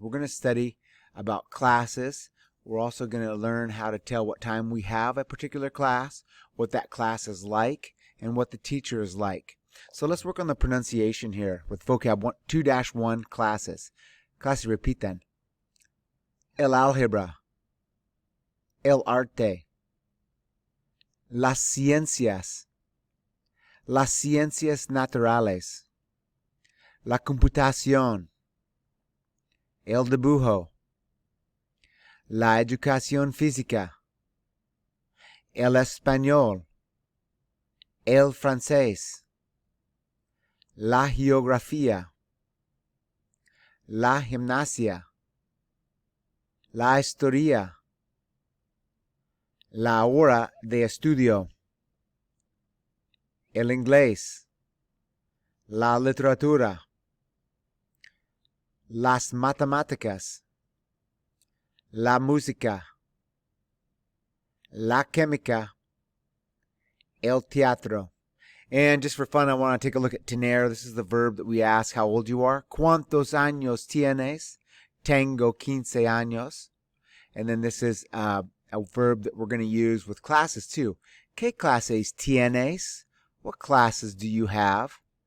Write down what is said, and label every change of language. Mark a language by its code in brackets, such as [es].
[en] We're going to study about classes. We're also going to learn how to tell what time we have a particular class, what that class is like, and what the teacher is like. So let's work on the pronunciation here with vocab 2-1 classes. [es] Clase, repitan. El álgebra. El arte, las ciencias naturales, la computación, el dibujo, la educación física, el español, el francés, la geografía, la gimnasia, la historia, la hora de estudio, el inglés, la literatura, las matemáticas, la música, la química, el teatro. [en] And just for fun, I want to take a look at tener. This is the verb that we ask how old you are. [es] ¿Cuántos años tienes? Tengo 15 años. [en] And then this is a verb that we're going to use with classes too. [es] ¿Qué clases tienes? [en] What classes do you have?